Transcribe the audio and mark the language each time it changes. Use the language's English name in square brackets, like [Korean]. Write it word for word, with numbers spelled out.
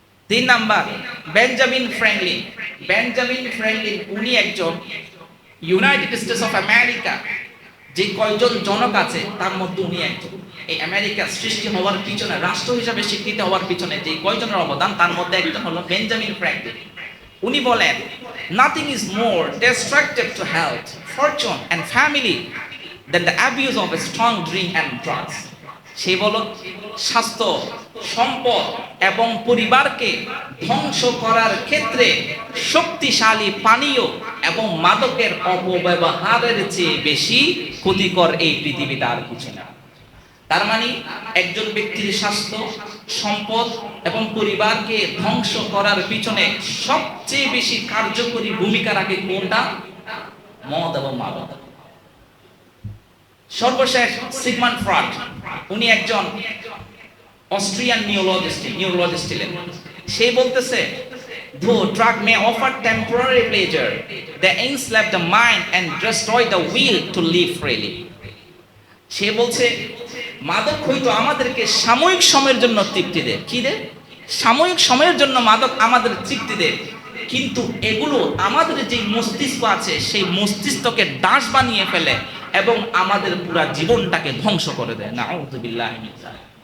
[Bangla] তিন number, Benjamin Franklin. Benjamin Franklin উনি একজন ইউনাইটেড স্টেটস অফ আমেরিকা, যে কয়জন জনক আছে তার মধ্যে উনি একজন। এই আমেরিকা সৃষ্টি হওয়ার পিছনে, রাষ্ট্র হিসাবে স্বীকৃত হওয়ার পিছনে যে কয়জনের অবদান, তার মধ্যে একজন হলো বেঞ্জামিন ফ্র্যাঙ্কলিন। উনি বলেন, [English] nothing is more destructive to health, fortune and family than the abuse of a strong drink and drugs. [Bangla] সে বলো, স্বাস্থ্য, সম্পদ এবং পরিবারকে ধ্বংস করার ক্ষেত্রে শক্তিশালী পানীয় এবং মাদকের অপব্যবহারের চেয়ে বেশি ক্ষতিকর এই পৃথিবীতে আর কিছু না। তার মানে একজন ব্যক্তির স্বাস্থ্য, সম্পদ এবং পরিবারকে ধ্বংস করার পিছনে সবচেয়ে বেশি কার্যকরী ভূমিকা রাখে কোনটা? মদ এবং মাদক। সর্বশেষ সিগমন্ড ফ্রয়েড, উনি একজন অস্ট্রিয়ান নিউরোলজিস্ট নিউরোলজিস্ট ছিলেন। সে বলতেছে, [English] though drug may offer temporary pleasure, they enslave the mind and destroy the will to live freely. [Bangla] সে বলছে, মাদক হয়তো আমাদেরকে সাময়িক সময়ের জন্য তৃপ্তি দেয়, কি দেয়? সাময়িক সময়ের জন্য মাদক আমাদের তৃপ্তি দেয়, কিন্তু এগুলো আমাদের যে মস্তিষ্ক আছে সেই মস্তিষ্ককে দাস বানিয়ে ফেলে এবং আমাদের পুরা জীবনটাকে ধ্বংস করে দেয়। [Arabic] নাউযুবিল্লাহি মিন যালিক।